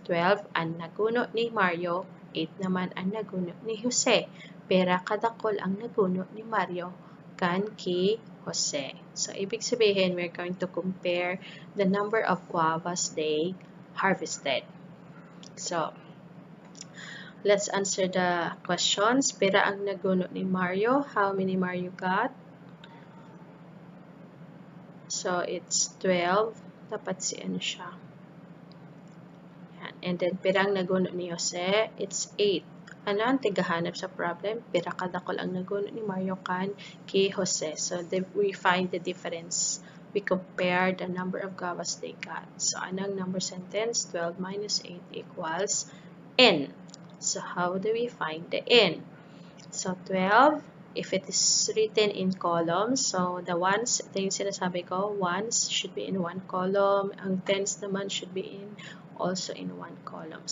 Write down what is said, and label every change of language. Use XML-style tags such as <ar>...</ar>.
<bik>12 ang naguno ni Mario, 8 naman ang naguno ni Jose. Pera kadakol ang naguno ni Mario kan ki Jose.</bik> <en>So,</en> <tl>ibig sabihin,</tl> <en>we're going to compare the number of guavas they harvested. So, let's answer the questions.</en> <bik>Pera ang naguno ni Mario.</bik> <en>How many Mario got? So, it's 12.</en> <tl>Dapat si ano siya. Yan.</tl> <bik>And then, pera ang naguno ni Jose.</bik> <en>It's 8.</en> <bik>Ano ang tigahanap sa problem? Pera kadakol ang naguno ni Mario kan kay Jose.</bik> <en>So, we find the difference. We compare the number of guavas they got. So, anong number sentence? 12 minus 8 equals n. So, how do we find the n? So, 12, if it is written in columns, so the ones,</en> <tl>ito yung sinasabi ko,</tl> <en>ones should be in one column, ang tens naman should be also in one column.</en>